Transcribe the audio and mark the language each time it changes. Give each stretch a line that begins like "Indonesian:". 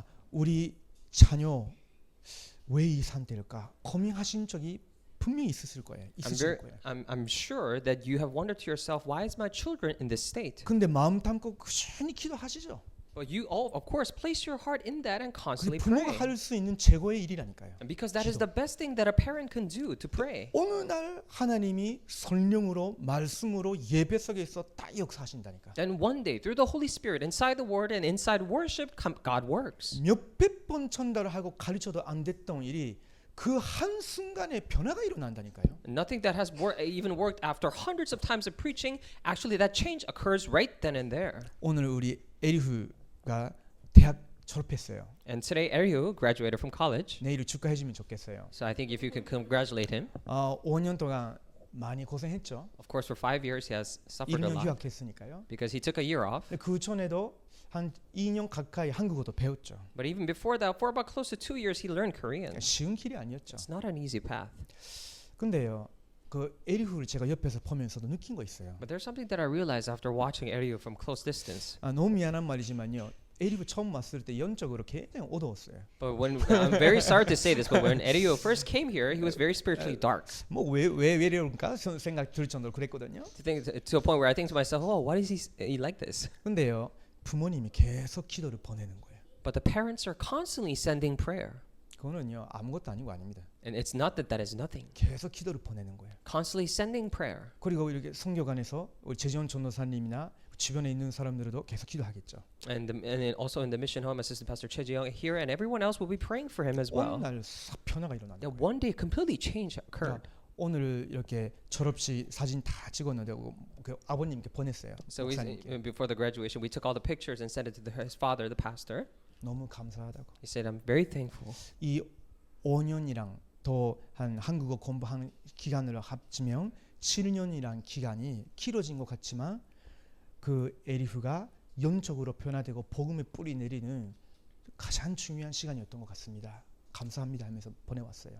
Korean: 우리 자녀 왜 이 상태일까? 고민하신 적이 분명히 있으실 거예요. 있으실 거예요.
English: I'm sure that you have wondered to yourself, why is my children in this state?
Korean: 근데 마음 담고 꾸준히 기도하시죠.
English: But you all, of course, place your heart in that and constantly
Korean: 부모가
English: pray.
Korean: 할 수 있는 최고의 일이라니까요.
English: And because that is the best thing that a parent can do, to pray.
Korean: 어느 날 하나님이 성령으로 말씀으로 예배 속에서 다 역사하신다니까.
English: Then one day, through the Holy Spirit, inside the Word and inside worship, God works.
Korean: 몇백 번 전달하고 가르쳐도 안 됐던 일이 그 한 순간에 변화가 일어난다니까요.
English: Nothing that has even worked after hundreds of times of preaching, actually that change occurs right then and there.
Korean: 오늘 우리 에리후가 대학 졸업했어요.
English: And today, Erihu graduated from college.
Korean: 내일 축하해주면 좋겠어요.
English: So I think if you could congratulate him.
Korean: 5년 동안 많이 고생했죠.
English: Of course, for 5 years he has suffered a
Korean: 1년
English: lot
Korean: 휴학했으니까요.
English: because he took a year off.
Korean: 그 전에도 한 2년 가까이 한국어도 배웠죠.
English: But even before that, for about close to 2 years, he learned Korean.
Korean: 쉬운 길이 아니었죠.
English: It's not an easy path.
Korean: 근데요, 그 에리후를 제가 옆에서 보면서도 느낀 거 있어요.
English: But there's something that I realized after watching Erihu from close distance.
Korean: 너무 미안한 말이지만요. 에리후 처음 왔을 때 영적으로 굉장히 어두웠어요.
English: But when I'm very sorry to say this, but when Erihu first came here, he was very spiritually dark.
Korean: 뭐왜 이럴까 생각 들 정도로 그랬거든요.
English: To a point where I think to myself, oh, why is he like this?
Korean: 근데요, 부모님이 계속 기도를 보내는 거예요.
English: But the parents are constantly sending prayer.
Korean: 그거는요 아무것도 아니고 아닙니다.
English: And it's not that is nothing.
Korean: 계속 기도를 보내는 거예요.
English: Constantly sending prayer.
Korean: 그리고 이렇게 성교관에서 우리 재지원 전도사님이나 주변에 있는 사람들도 계속 기도하겠죠.
English: And also in the mission home, Assistant Pastor Choi Ji-young here, and everyone else will be praying for him as well.
Korean: 어느 날 싹 변화가 일어난다.
English: That one day completely change occurred.
Korean: 오늘 이렇게 졸업식 사진 다 찍었는데 그 아버님께 보냈어요.
English: So
Korean: 목사님께.
English: before the graduation, we took all the pictures and sent it to his father, the pastor.
Korean: 너무 감사하다고.
English: He said, "I'm very thankful."
Korean: 이 5년이랑 더 한 한국어 공부하는 기간을 합치면 7년이란 기간이 길어진 것 같지만 그 에리후가 영적으로 변화되고 복음의 뿌리 내리는 가장 중요한 시간이었던 것 같습니다. 감사합니다 하면서 보내왔어요.